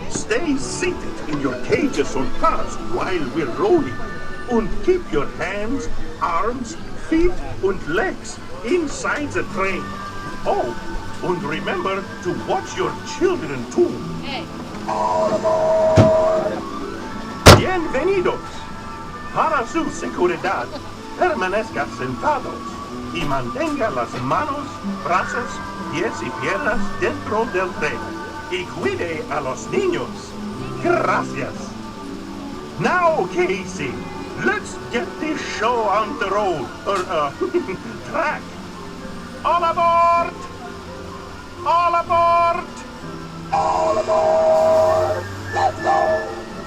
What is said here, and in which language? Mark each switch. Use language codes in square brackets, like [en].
[en] Stay seated in your cages or cars while we're rolling. And keep your hands, arms, feet and legs inside the train. Oh, and remember to watch your children too. Hey. All aboard! Bienvenidos. [es] Para su seguridad, permanezca sentados y mantenga las manos, brazos, pies y piernas dentro del tren. Y cuide a los niños. Gracias. [en] Now, Casey, let's get this show on the road, or track. All aboard! All aboard! All aboard! Let's go!